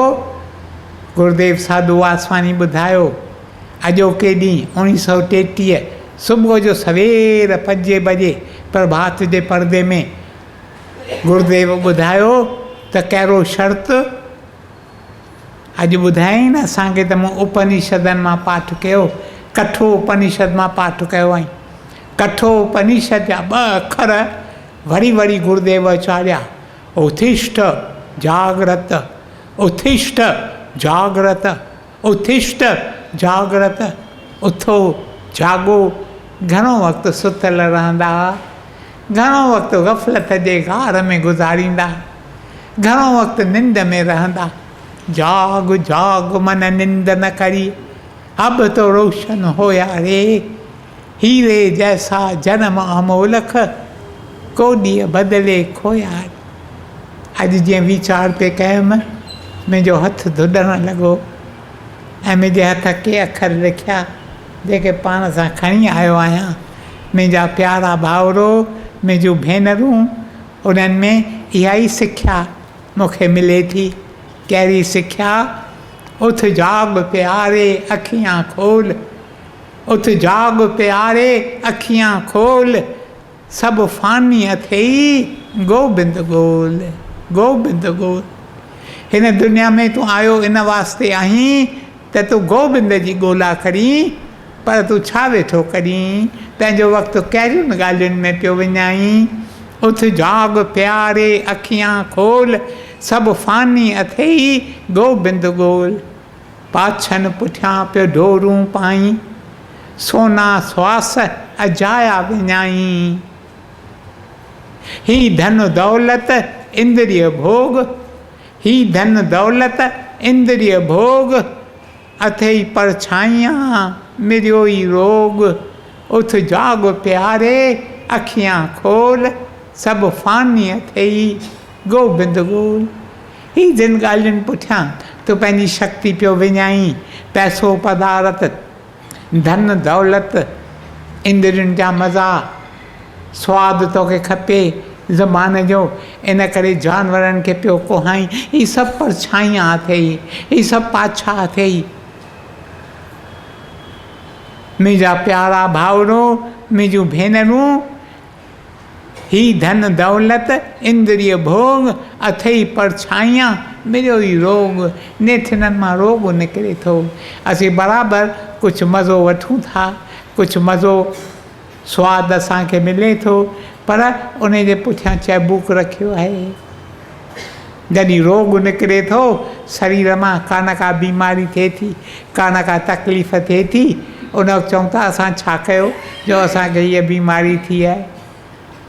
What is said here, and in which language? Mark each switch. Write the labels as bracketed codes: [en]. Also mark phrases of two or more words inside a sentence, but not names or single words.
[sd] गुरुदेव साधू वासवानी ॿुधायो, अॼोके ॾींहुं 1933 सुबुह जो सवेर 5 बजे प्रभात जे परदे में गुरुदेव ॿुधायो त कहिड़ो शर्त? अॼु ॿुधायईं न असांखे त मूं उपनिषदनि मां पाठ कयो, कठो उपनिषद मां पाठ कयो आई। कठो उपनिषद जा 2 अखर वरी वरी गुरुदेव चाढ़िया, [sa] उत्तिष्ठ जागृत, उत्तिष्ठ जागृत, उत्तिष्ठ जागृत। [sd] उथो जागो। घणो वक़्तु सुतल रहंदा, घणो वक़्तु ग़फ़लत जे गार में गुज़ारींदा, घणो वक़्तु निंड में रहंदा। [hi] जाग जाग मन निंद न करी, अब तो रोशन होया रे, हीरे जैसा जन्म अमोलख, [sd] को ॾींहुं बदिले खोया। अॼु जीअं वीचार पे कयुमि, मुंहिंजो हथु धुॾणु लॻो ऐं मुंहिंजे हथ के अखर लिखिया जेके पाण सां खणी आयो आहियां। मुंहिंजा प्यारा भाउरो, मुंहिंजूं भेनरूं, उन्हनि में इहा ई सिख्या मूंखे मिले थी। कहिड़ी सिख्या? उथ जाग प्यारे अखियां खोल, उथ जाग प्यारे अखियां खोल, सभु फ़ानी अथई गोबिंद गोल, गोबिंद गोल। हिन दुनिया में तूं आयो इन वास्ते आहीं त तूं गोबिंद जी ॻोल्हा करी, पर तूं छा वेठो करीं? पंहिंजो वक़्तु कहिड़ियुनि ॻाल्हियुनि में पियो विञाईं? उथ जाग प्यारे अखियां खोल, सभु फ़ानी अथई गोबिंद गोल। पाछनि पुठियां पियो डोरूं पाई, सोना श्वास अजाया विञाई। ही धन दौलत इंद्रिय भोग, ही धन दौलत इंद्रिय भोग, अथई परछाइयां मिरियो ई रोग। उथ जाग प्यारे अखियां खोल, सभु फ़ानी अथई गोबिंद गोल। ही जिन ॻाल्हियुनि पुठियां तूं पंहिंजी शक्ति पियो विञाई, पैसो पदारत, धन दौलत, इंद्रियुनि जा मज़ा, स्वादु तोखे खपे ज़बान जो, इन करे जानवरनि खे पियो कोहाई। ही सभु परछाइयां अथई, ही सभु पाछा अथई। मुंहिंजा प्यारा भाउरो, मुंहिंजूं भेनरूं, ही धन दौलत इंद्रिय भोग, अथई परछाइयां मिरियो ई रोग। नेठिननि मां रोग निकिरे थो। असीं बराबरि कुझु मज़ो वठूं था, कुझु मज़ो स्वादु असांखे मिले थो, पर उन जे पुठियां चैबुक रखियो आहे। जॾहिं रोग निकिरे थो शरीर मां, का न का बीमारी थिए थी, का न का तकलीफ़ थिए थी, उन वक़्तु चऊं था असां छा कयो जो असांखे हीअ बीमारी थी आहे।